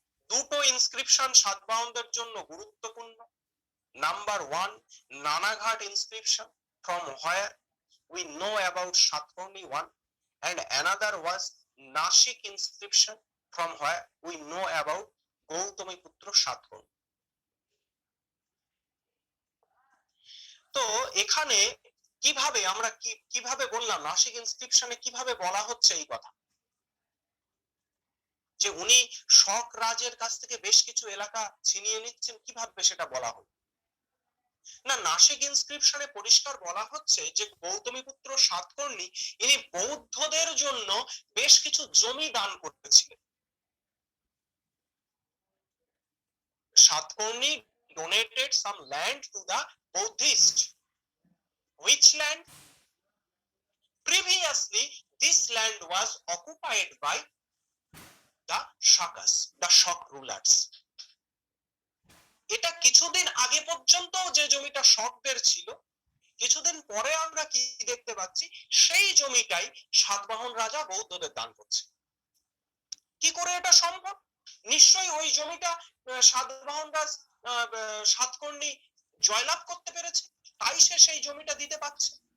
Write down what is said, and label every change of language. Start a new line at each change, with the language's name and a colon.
Bangla: দুটো ইনস্ক্রিপশন সাতবাহনদের জন্য গুরুত্বপূর্ণ।
English: Number 1, Nanaghat inscription from where we know about Satkarni 1, and another was Nashik inscription from where we know about Gautamiputra Satkarni.
Bangla: তো এখানে কিভাবে আমরা কিভাবে বললাম নাসিক ইনস্ক্রিপশনে কিভাবে বলা হচ্ছে এই কথা যে উনি শক রাজের কাছ থেকে বেশ কিছু এলাকা ছিনিয়ে নিচ্ছেন, কিভাবে সেটা বলা হলো? না, নাসিক ইনস্ক্রিপশনে পরিষ্কার বলা হচ্ছে যে গৌতমীপুত্র সাতকর্ণী ইনি বৌদ্ধদের জন্য বেশ কিছু জমি দান করতেছিলেন।
English: Satakarni donated some land to the Buddhists. Which land? Previously, this land was occupied by the Shakas, the Shak rulers.
Bangla: এটা কিছুদিন আগে পর্যন্ত যে জমিটা শকদের ছিল, কিছুদিন পরে আমরা কি দেখতে পাচ্ছি, সেই জমিটাই সাতবাহন রাজা বৌদ্ধদের দান করছে। কি করে এটা সম্ভব? নিশ্চয়ই ওই জমিটা সাতবাহন রাজ সাতকর্ণী জয়লাভ করতে পেরেছে, তাই সে সেই জমিটা দিতে পারছে।